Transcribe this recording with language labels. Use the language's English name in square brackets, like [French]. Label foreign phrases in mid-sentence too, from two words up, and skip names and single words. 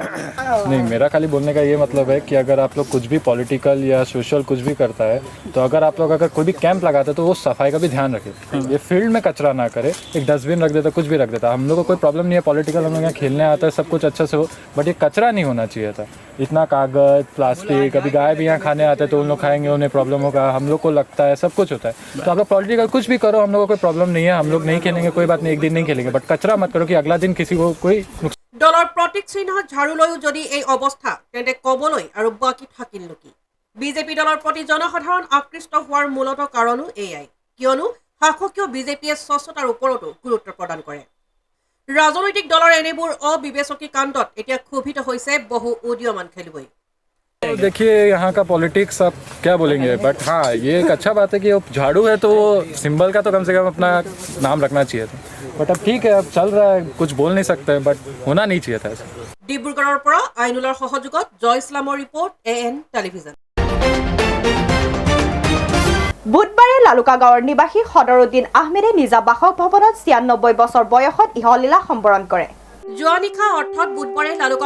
[Hindi] नहीं मेरा खाली बोलने का ये मतलब है कि अगर आप लोग कुछ भी पॉलिटिकल या सोशल कुछ भी करता है तो अगर आप लोग अगर कोई भी कैंप लगाते तो वो सफाई का भी ध्यान रखे ये फील्ड में कचरा ना करे एक डस्टबिन रख देता कुछ भी रख देता हम लोग को कोई प्रॉब्लम नहीं है पॉलिटिकल हम लोग यहाँ खेलने आता है सब कुछ अच्छा से हो बट ये कचरा नहीं होना चाहिए था इतना कागज प्लास्टिक अभी गाय भी यहाँ खाने आते हैं तो उन लोग खाएंगे उन्हें प्रॉब्लम होगा हम लोग को लगता है सब कुछ होता है तो आप लोग पॉलिटिकल कुछ भी करो हम लोग को कोई प्रॉब्लम नहीं है हम लोग नहीं खेलेंगे कोई बात नहीं एक दिन नहीं खेलेंगे बट कचरा मत करो कि अगला दिन किसी को कोई [Assamese] দলৰ প্ৰতীক চিহ্ন ঝাৰুলৈও যদি এই অৱস্থা তেন্তে কবলৈ আৰু বাকী থাকিল নেকি বিজেপি দলৰ প্ৰতি জনসাধাৰণ আকৃষ্ট হোৱাৰ মূলত কাৰণো এয়াই কিয়নো শাসকীয় বিজেপিয়ে স্বচ্ছতাৰ ওপৰতো গুৰুত্ব প্ৰদান কৰে ৰাজনৈতিক দলৰ এনেবোৰ অবিবেচকি কাণ্ডত এতিয়া ক্ষোভিত হৈছে বহু উদীয়মান খেলুৱৈ [Hindi] देखिए यहाँ का पॉलिटिक्स आप क्या बोलेंगे बट हाँ ये एक अच्छा बात है कि वो झाड़ू है तो वो सिंबल का तो कम से कम अपना नाम रखना चाहिए था बट अब ठीक है अब चल रहा है कुछ बोल नहीं सकते बट होना नहीं चाहिए था ऐसा [Assamese] ডিব্ৰুগড়ৰ পৰা আইনুলৰ সহযোগত জয় ইছলামৰ ৰিপৰ্ট AN টেলিভিজন বুধবাৰে লালুকা গাঁৱৰ নিবাসী সদৰুদ্দিন আহমেদে নিজা বাসভৱনত 96 বছৰ বয়সত ইহলীলা সম্বৰণ কৰে যোৱা নিশা অৰ্থাৎ বুধবাৰে লালুকা